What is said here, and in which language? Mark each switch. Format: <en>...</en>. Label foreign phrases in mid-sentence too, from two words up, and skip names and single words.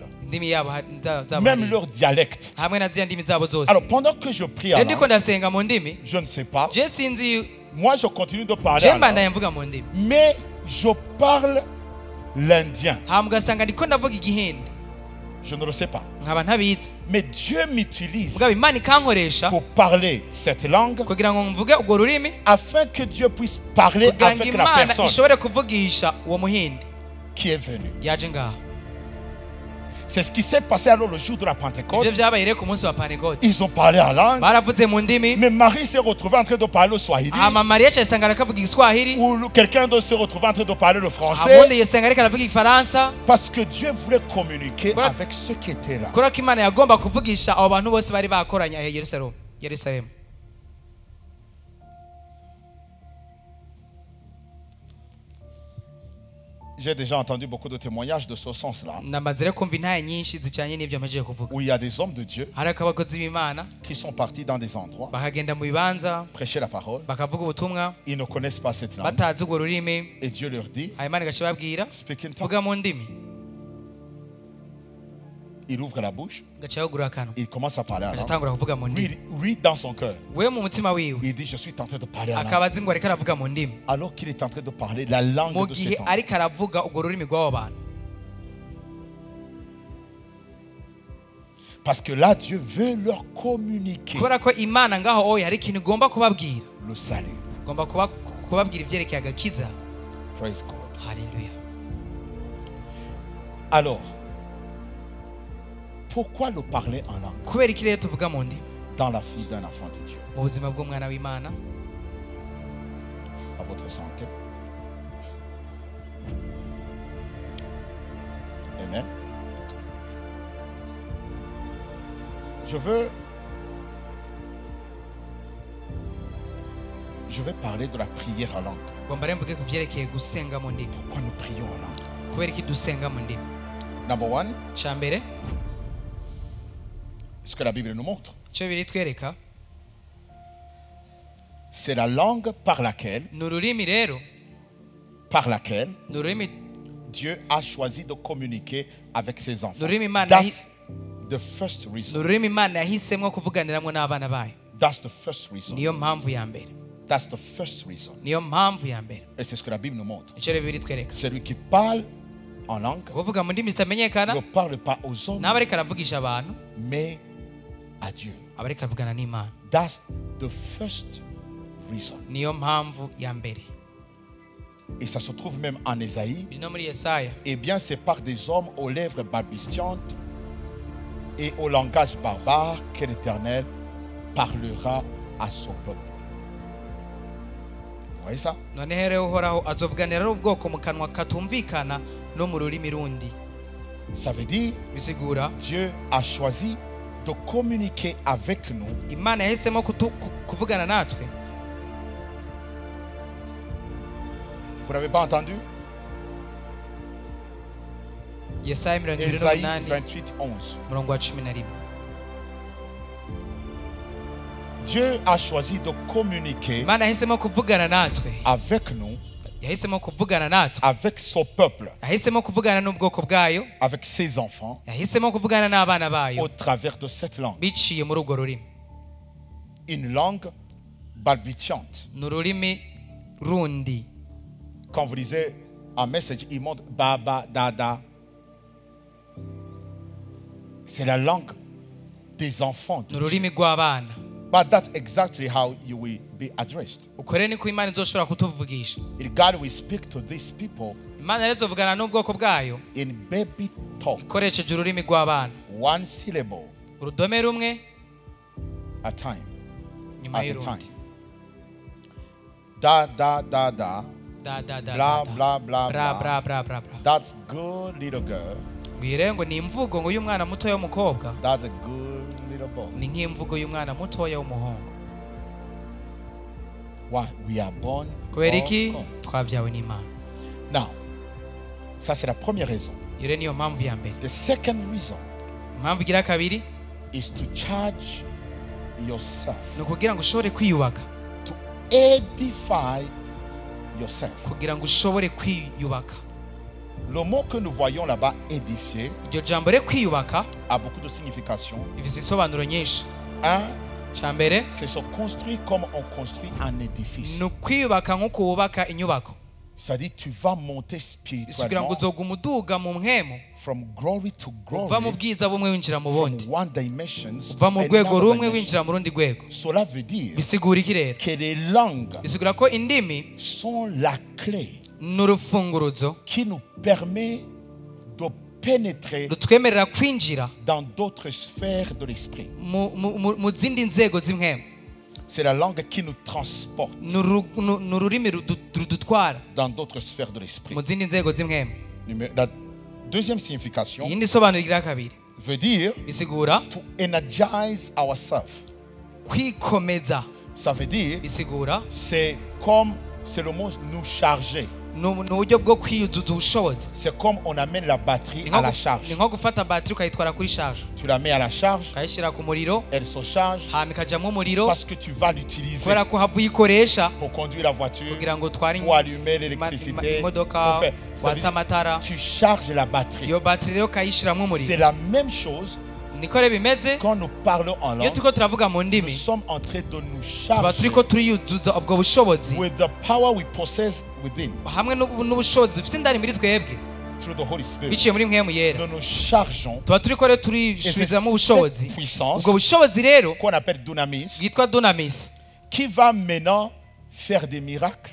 <rn>indimi yabo zabo</rn> <fr>même</fr> <rn>hariya,</rn> <fr>leur dialecte.</fr> <rn>hamwe na ziriya ndimi zabo zose.</rn> <fr>Alors, pendant que je prie en</fr> <rn>rero ndiko</rn> <fr>langue,</fr> <rn>ndasenga mu ndimi,</rn> <fr>je ne sais pas,</fr> <rn>je sinzi,</rn> <fr>moi je continue de parler je en langue,</fr> <rn>mbandanya mvuga mu ndimi,</rn> <fr>mais je parle l'indien.</fr> <rn>hama ugasanga ndiko ndavuga igihindi.</rn> <fr>Je ne le sais pas.</fr> <rn>nkaba ntabizi</rn> <fr>Mais Dieu m'utilise</fr> <rn>mugabo imana ikankoresha</rn> <fr>pour parler cette langue</fr> <rn>kugira ngo mvuge urwo rurimi</rn> <fr>afin que Dieu puisse parler</fr> <rn>kugira ngo</rn> <fr>avec la</fr> <rn>imana</rn> <fr>personne</fr> <rn>ishobore kuvugisha uwo muhindi</rn> <fr>qui est venue.</fr> <rn>yaje ngaho.</rn> <fr>C'est ce qui s'est passé alors le jour de la</fr> <rn>Ibyo</rn> <fr>Pentecôte.</fr> <rn>byabaye rero ku munsi wa Pentecote.</rn> <fr>Ils ont parlé en langue.</fr> <rn>Baravuze mu ndimi.</rn> <fr>Mais Marie s'est retrouvée en train de parler le Swahili.</fr> <rn>Hama Maria yasanga arakavuga Igiswahili.</rn> <fr>Ou quelqu'un d'autre se retrouvait en train de parler le</fr> <rn>Abundi</rn> <fr>français.</fr> <rn>yasanga ariko aravuga Igifaransa.</rn> <fr>Parce que Dieu voulait communiquer Voilà. avec ceux qui étaient là.</fr> <rn>Kubera ko Imana yagomba kuvugisha abo bantu bose bari bakoranye aho Yerusalemu.</rn> <fr>J'ai déjà entendu beaucoup de témoignages de ce sens-là.</fr> <rn>Namaze rero kumva intaye nyinshi zijanye n'ivyo amaze kuvuga.</rn> <fr>Où il y a des hommes de Dieu</fr> <rn>Hari abakozi b'Imana</rn> <fr>qui sont partis dans des endroits,</fr> <rn>bakagenda mu bibanza</rn> <fr>prêcher la parole.</fr> <rn>bakavuga ubutumwa</rn> <fr>Ils ne connaissent pas cette langue.</fr> <rn>batazi urwo rurimi.</rn> <fr>Et Dieu leur dit,</fr> <rn>Imana igaca ibabwira</rn> <en>speak in</en> <rn>vuga mu</rn> <en>tongues.</en> <rn>ndimi.</rn> <fr>Il ouvre la bouche,</fr> <rn>Gaca yugurura akanwa.</rn> <fr>il commence à parler en langue.</fr> <rn>Agatangura kuvuga mu ndimi.</rn> <fr>Lui, dans son cœur,</fr> <rn>We mu mutima wiwe</rn> <fr>il dit, je suis en train de parler en langue.</fr> <rn>akaba azi ngo ariko aravuga mu ndimi.</rn> <fr>Alors qu'il est en train de parler la langue</fr> <rn>Mu</rn> <fr>de</fr> <rn>gihe</rn> <fr>cet homme.</fr> <rn>ariko aravuga urwo rurimi rw'abo bantu.</rn> <fr>Parce que là, Dieu veut leur communiquer</fr> <rn>Kubera ko Imana ngaho oya hari ikintu igomba kubabwira.</rn> <fr>le salut.</fr> <rn>Igomba kubabwira ivyerekeye agakiza.</rn> <en>Praise God.</en> <rn>Haleluya.</rn> <fr>Alors, pourquoi le parler en langue</fr> <rn>Kubera iki rero tuvuga mu ndimi</rn> <fr>dans la vie d'un enfant de Dieu?</fr> <rn>mu buzima bw'umwana w'Imana?</rn> <fr>À votre santé. Amen. Je vais parler de la prière en langue.</fr> <rn>Ngomba rero mvuge ku vyerekeye gusenga mu ndimi.</rn> <fr>Pourquoi nous prions en langue?</fr> <rn>Kubera iki dusenga mu ndimi?</rn> <en>Number one,</en> <rn>Ca mbere</rn> <fr>ce que la Bible nous montre,</fr> <rn>ico biritwereka</rn> <fr>c'est la langue par laquelle</fr> <rn>ni ururimi rero, ni ururimi</rn> <fr>Dieu a choisi de communiquer avec ses enfants.</fr> <rn>L'ururimi Imana</rn> <en>That's the first</en> <rn>ni</rn> <en>reason.</en> <rn>ururimi Imana yahisemwo kuvuganiramwo n'abana bayo.</rn> <en>That's the first reason.</en> <rn>Niyo mpamvu ya mbere.</rn> <en>That's the first reason.</en> <rn>Niyo mpamvu ya mbere.</rn> <fr>Et c'est ce que la Bible nous montre.</fr> <rn>Ico rero biritwereka.</rn> <fr>Celui qui parle en langue</fr> <rn>Kuvuga mu ndimi zitamenyekana</rn> <fr>ne parle pas aux hommes,</fr> <rn>n'aba ariko aravugisha abantu,</rn> <fr>mais à Dieu.</fr> <rn>aba ariko aravugana n'Imana.</rn> <en>That's the first reason.</en> <rn>Niyo mpamvu ya mbere.</rn> <fr>Et ça se trouve même en Ésaïe.</fr> <rn>Biri no muri Yesaya.</rn> <fr>Eh bien, c'est par des hommes aux lèvres balbutiantes et au langage barbare que l'Éternel parlera à son peuple. Vous voyez ça?</fr> <rn>Noneho rero uhoraho azovuganira ari ubwoko mu kanwa katumvikana no mu rurimi rundi.</rn> <fr>Ça veut dire</fr> <rn>Bisigura</rn> <fr>Dieu a choisi de communiquer avec nous</fr> <rn>Imana yahisemo kuvugana natwe.</rn> <fr>Vous n'avez pas entendu?</fr> <rn>Yesaya</rn> <fr>Ésaïe 28:11 28, 11.</fr> <rn>murongo wa 11.</rn> <fr>Dieu a choisi de communiquer</fr> <rn>Imana yahisemo kuvugana natwe.</rn> <fr>avec nous,</fr> <rn>Yahisemo kuvugana natwe.</rn> <fr>avec son peuple,</fr> <rn>Yahisemo kuvugana n'ubwoko bwayo.</rn> <fr>avec ses enfants,</fr> <rn>Yahisemo kuvugana n'abana bayo</rn> <fr>au travers de cette langue.</fr> <rn>biciye muri urwo rurimi.</rn> <fr>Une langue balbutiante.</fr> <rn>Ni ururimi rundi.</rn> <fr>Quand vous lisez un message, il montre Baba, Dada. C'est la langue des enfants.</fr> <rn>Ni ururimi rw'abana.</rn> <en>But that's exactly how you will be addressed.</en> <rn>Uko rero niko Imana izoshobora kutuvugisha.</rn> <en>If God will speak to these people</en> <rn>Imana rero izovugana n'ubwoko bwayo</rn> <en>in baby talk,</en> <rn>ikoresheje ururimi rw'abana.</rn> <en>one syllable</en> <rn>Urudome rumwe</rn> <en>at a time.</en> <rn>nyuma</rn> <en>At a</en> <rn>y'urundi.</rn> <en>time. Da, da, da, da. Da da da. Blah, da. blah, blah, Bra blah. bra bra bra bra. That's good little girl.</en> <rn>Ngwire ngo ni imvugo ngo y'umwana muto w'umukobwa.</rn> <en>That's a good little boy.</en> <rn>Ni nk'imvugo y'umwana mutoya w'umuhungu.</rn> <en>Why? We are born</en> <rn>Kubera</rn> <en>of</en> <rn>iki</rn> <en>God.</en> <rn>twabyawe n'Imana.</rn> <en>Now,</en> <fr>ça c'est la première raison.</fr> <rn>Iyo rero niyo mpamvu ya mbere.</rn> <en>The second reason</en> <rn>Impamvu igira kabiri</rn> <en>is to charge yourself,</en> <rn>ni ukugira ngo ushobore kwiyubaka.</rn> <en>to edify yourself.</en> <rn>Kugira ngo ushobore kwiyubaka.</rn> <fr>Le mot que nous voyons là-bas, édifier,</fr> <rn>Iryo jambo rero kwiyubaka</rn> <fr>a beaucoup de significations.</fr> <rn>bifite insobanuro nyinshi.</rn> <fr>Un,</fr> <rn>Cya mbere</rn> <fr>c'est se construire comme on construit un édifice.</fr> <rn>ni ukwiyubaka nk'uko wubaka inyubako.</rn> <fr>Ça dit tu vas monter</fr> <rn>bisugira ngo</rn> <fr>spirituellement</fr> <rn>uzoguma uduga mu mpemu</rn> <en>from glory to</en> <rn>uva mu</rn> <en>glory,</en> <rn>bwiza bumwe winjira mu</rn> <en>from</en> <rn>bundi</rn> <en>one dimension to</en> <rn>uva mu rwego</rn> <en>another</en> <rn>rumwe</rn> <en>dimension.</en> <rn>winjira mu rundi rwego</rn> <fr>Cela veut dire</fr> <rn>bisigura iki rero</rn> <fr>que les langues</fr> <rn>bisigura ko indimi</rn> <fr>sont la clé</fr> <rn>n'urufunguruzo</rn> <fr>qui nous permet de pénétrer</fr> <rn>rutwemerera kwinjira</rn> <fr>dans d'autres sphères de l'esprit.</fr> <rn>mu zindi nzego z'impemu</rn> <fr>C'est la langue qui nous transporte</fr> <rn>ni ururimi rudutwara</rn> <fr>dans d'autres sphères de l'esprit.</fr> <rn>mu zindi nzego z'impemu</rn> <fr>La deuxième signification</fr> <rn>iyindi sobanuro igira kabiri</rn> <fr>veut dire</fr> <rn>bisigura</rn> <en>to energize ourselves.</en> <rn>kwikomeza</rn> <fr>Ça veut dire</fr> <rn>bisigura</rn> <fr>c'est le mot nous charger.</fr> <rn>ni uburyo bwo kwiyuzuza ubushobozi</rn> <fr>C'est comme on amène la batterie</fr> <rn>Ni</rn> <fr>à la</fr> <rn>nko</rn> <fr>charge.</fr> <rn>ni nko gufata batiri ukayitwara kuri charge</rn> <fr>Tu la mets à la charge,</fr> <rn>ukayishyira ku muriro</rn> <fr>elle se charge</fr> <rn>hama ikajyamo umuriro</rn> <fr>parce que tu vas l'utiliser</fr> <rn>kubera ko hava uyikoresha</rn> <fr>pour conduire la voiture,</fr> <rn>kugira ngo utware</rn> <fr>pour allumer l'électricité.</fr> <rn>imodoka</rn> <fr>pour faire- Ça veut</fr> <rn>watse</rn> <fr>dire,</fr> <rn>amatara</rn> <fr>tu charges la batterie.</fr> <rn>iyo batiri rero ukayishyiramo</rn> <fr>C'est</fr> <rn>umuriro</rn> <fr>la même chose</fr> <rn>niko rero bimeze</rn> <fr>quand nous parlons en</fr> <rn>iyo</rn> <fr>langue.</fr> <rn>turiko turavuga mu</rn> <fr>Nous</fr> <rn>ndimi</rn> <fr>sommes en train de nous</fr> <rn>tuba</rn> <fr>charger</fr> <rn>turiko turiyuzuza ubwo bushobozi</rn> <en>with the power we possess within</en> <rn>hamwe n'ubushobozi dufite indani muri twebwe</rn> <en>through the Holy Spirit.</en> <rn>biciye muri mpemu yera</rn> <fr>Nous nous chargeons</fr> <rn>tuba turiko rero</rn> <fr>et c'est</fr> <rn>turisubizamo ubushobozi</rn> <fr>cette puissance</fr> <rn>ubwo bushobozi rero</rn> <fr>qu'on appelle dunamis</fr> <rn>bwitwa dunamis</rn> <fr>qui va maintenant faire des miracles,</fr>